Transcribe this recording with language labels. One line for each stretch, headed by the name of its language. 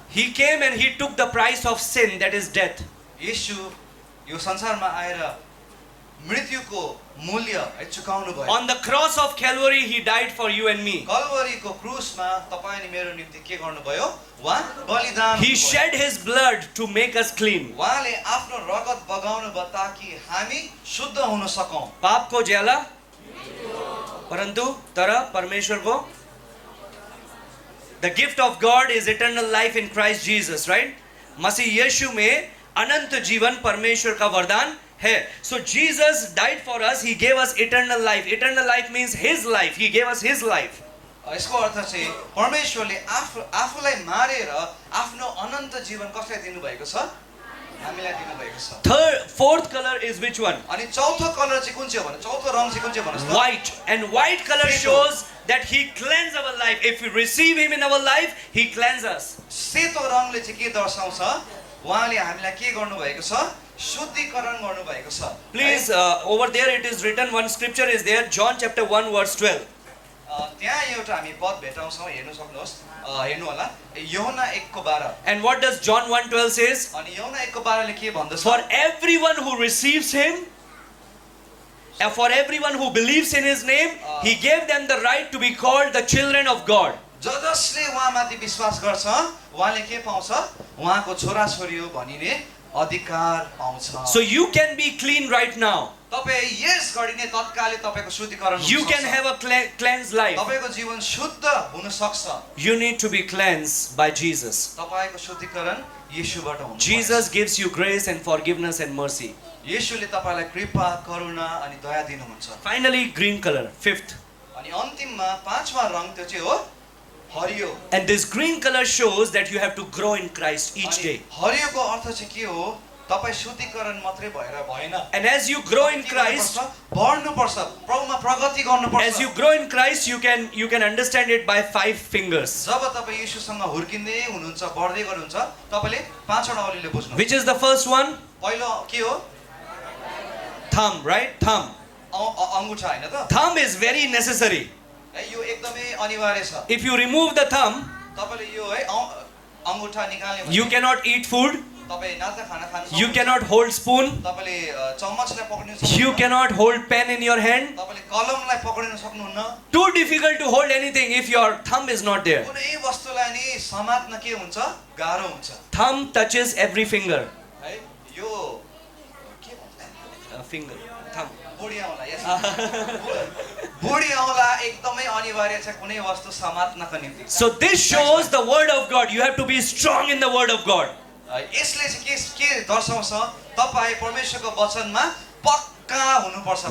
English: He came and he took the price of sin, that is death.
Nepali: येशू यो संसारमा आएर मृत्युको मूल्य चुकाउनु भयो।
English: On the cross of Calvary he died for you and me.
Nepali: कल्वरीको क्रुसमा तपाईं अनि मेरो निम्ति के गर्नुभयो? उहाँ बलिदान
English: He
Nepali: गर्नुभयो।
English: shed his blood to make us clean.
Nepali: उहाँले आफ्नो रगत बगाउनु भयो ताकि हामी शुद्ध हुन सकौं। पाप को ज्याला परंतु तर परमेश्वर को
English: the gift of God is eternal life in Christ Jesus, right?
Hindi: मसीह यीशु में अनंत जीवन परमेश्वर का वरदान है.
English: So Jesus died for us. He gave us eternal life. Eternal life means His life. He gave us His life.
Nepali: यसको अर्थ चाहिँ परमेश्वरले आफूलाई मारेर आफ्नो अनन्त जीवन कसलाई दिनुभएको छ? हामीलाई दिनुभएको छ।
English: Fourth color is which one?
Nepali: अनि चौथो कलर चाहिँ कुन चाहिँ हो भने? चौथो रङ चाहिँ कुन चाहिँ भन्नुस् त?
English: White. And white color shows that He cleanses our life. If we receive Him in our life, He cleanses us.
Nepali: सेतो रङले चाहिँ के दर्शाउँछ? उहाँले हामीलाई के गर्नुभएको छ? शुद्धिकरण गर्नुभएको छ।
English: Please, over there it is written, one scripture is there, John chapter 1 verse 12.
Nepali: त्यहाँ एउटा हामी पद भेटाउँछौँ, हेर्नु सक्नुहोस्, हेर्नु होला, यूहन्ना 1:12।
English: And what does John 1:12 says?
Nepali: अनि यूहन्ना 1:12 ले के भन्दछ?
English: For everyone who receives him, and for everyone who believes in his name, he gave them the right to be called the children of God.
Nepali: जसले उहाँमाथि विश्वास गर्छ उहाँले के पाउँछ? उहाँको छोराछोरी हो भनिने अधिकार पाउँछ।
English: So you can be clean right now.
Nepali: तपाईँ यस घडी नै तत्कालै तपाईको शुद्धिकरण हुन
English: You can
Nepali: सक्छ।
English: have a cleansed life.
Nepali: तपाईको जीवन शुद्ध हुन सक्छ।
English: You need to be cleansed by Jesus.
Nepali: तपाईको शुद्धिकरण येशूबाट हुन्छ।
English: Jesus gives you grace and forgiveness and mercy.
Nepali: येशूले तपाईलाई कृपा, करुणा अनि दया दिनुहुन्छ।
English: Finally, green color, fifth.
Nepali: अनि अन्तिममा पाँचवा रङ त्यो चाहिँ हो हरियो।
English: And this green color shows that you have to grow in Christ each
Nepali: अनि
English: day.
Nepali: हरियोको अर्थ चाहिँ के हो? तपाईँ शुद्धिकरण मात्रै भएर भएन।
English: And as you grow in Christ,
Nepali: बढ्नुपर्छ, प्रभुमा प्रगति गर्नुपर्छ।
English: as you grow in Christ, you can understand it by 5 fingers.
Nepali: जब तपाईँ येशूसँग हुर्किँदै हुनुहुन्छ, बढ्दै गर्नुहुन्छ, तपाईले पाँचवटा औलीले बुझ्नु।
English: Which is the first one?
Nepali: पहिलो के हो?
English: Thumb, right? Thumb.
Nepali: अङ्गुठा हैन त?
English: Thumb is very necessary.
Nepali: है यो एकदमै अनिवार्य छ।
English: If you remove the thumb,
Nepali: तपाईले यो है अङ्गुठा निकाल्ने भने
English: you cannot eat food,
Nepali: तपाई नाता खाना खान सक्नुहुन्छ।
English: you cannot hold spoon,
Nepali: तपाईले चम्मचलाई पक्रिन सक्नुहुन्न।
English: you cannot hold pen in your hand.
Nepali: तपाईले कलमलाई पक्रिन सक्नुहुन्न।
English: Too difficult to hold anything if your thumb is not there.
Nepali: कुनै वस्तुलाई नि समात्न के हुन्छ? गाह्रो हुन्छ।
English: Thumb touches every finger.
Nepali: है यो के भन्छ?
English: Finger, thumb.
Nepali: बुढी औँला यस। बुढी औँला एकदमै अनिवार्य छ कुनै वस्तु समात्नको निम्ति।
English: So this shows the word of God. You have to be strong in the word of God.
Nepali: यसले चाहिँ के दर्शाउँछ? तपाई परमेश्वरको वचनमा पक्का हुनुपर्छ।